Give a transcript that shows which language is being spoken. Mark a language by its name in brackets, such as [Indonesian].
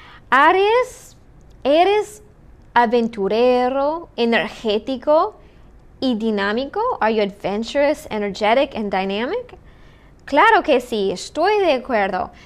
[Spanish] Aries, eres aventurero, energético y dinámico. [English] Are you adventurous, energetic, and dynamic? [Spanish] Claro que sí, estoy de acuerdo.